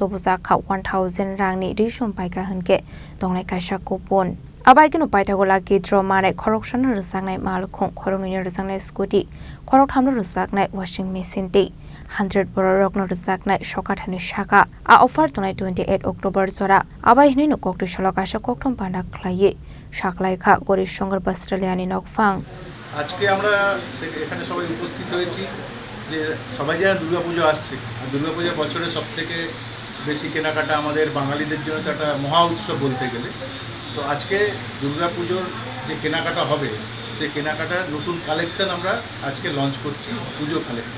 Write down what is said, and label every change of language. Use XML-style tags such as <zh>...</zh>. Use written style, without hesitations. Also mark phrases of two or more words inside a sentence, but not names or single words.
<trp>buzakha 1000 rangni rishon paika hunke donglai kaisa kupon abai gino paitagola gidro mane khoroksan rusangnai malkhong khorongni rusangnai scooty khorok thamno rusangnai</trp> <en>washing machine</en> <trp>ti 100 bororokno rujaknai sokathani shaka a offer tonai 28 October jora abai hini no Kokrishala Kaisha kokthom panda khlaiye saklai kha Gori Shankar Bastraliani nokfang</trp> <bn>আজকে আমরা এখানে সবাই উপস্থিত হয়েছি যে সবাই জানেন দুর্গাপূজা আসছে আর দুর্গাপূজা বছরের সবথেকে বেশি কেনাকাটা আমাদের বাঙালিদের জন্য তো একটা মহা উৎসব বলতে গেলে তো আজকে দুর্গাপূজোর যে কেনাকাটা হবে সেই কেনাকাটার নতুন কালেকশন আমরা আজকে লঞ্চ করছি পুজো কালেকশন</bn>